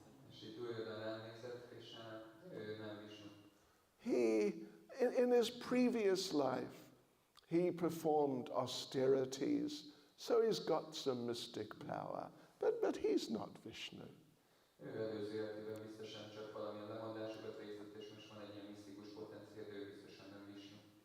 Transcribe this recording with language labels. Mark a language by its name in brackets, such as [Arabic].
[Hungarian] És így Duryodhana ránézett Krishnára, ő nem Vishnu. [English] He, in his previous life, he performed austerities, so he's got some mystic power. But he's not Vishnu. [Hungarian] Ő előző életében biztosan csak valamilyen lemondásokat végzett, és most van egy ilyen misztikus potenciál, de ő biztosan nem Vishnu.